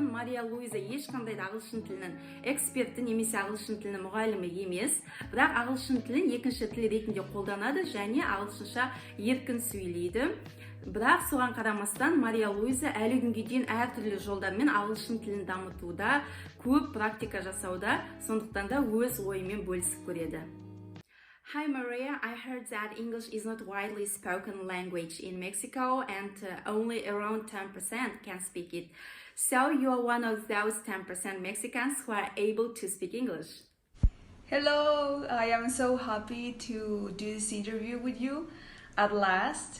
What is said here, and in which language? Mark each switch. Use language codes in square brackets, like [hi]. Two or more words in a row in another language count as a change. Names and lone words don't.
[kk] Maria Luisa ешқандай да ағылшын тілінің эксперті немесе ағылшын тілінің мұғалімі емес, бірақ ағылшын тілін екінші тіл ретінде қолданады және ағылшынша еркін сөйлейді. Бірақ соған қарамастан Maria Luisa әлі күнге дейін әртүрлі жолдармен ағылшын тілін дамытуда, көп практика жасауда, сондықтан да өз ойымен бөлісіп көреді. [en] Hi Maria, I heard that English is not widely spoken language in Mexico and only around 10% can speak it. So you are one of those 10% Mexicans who are able to speak English. Hello, I am so happy to do this interview with you at last.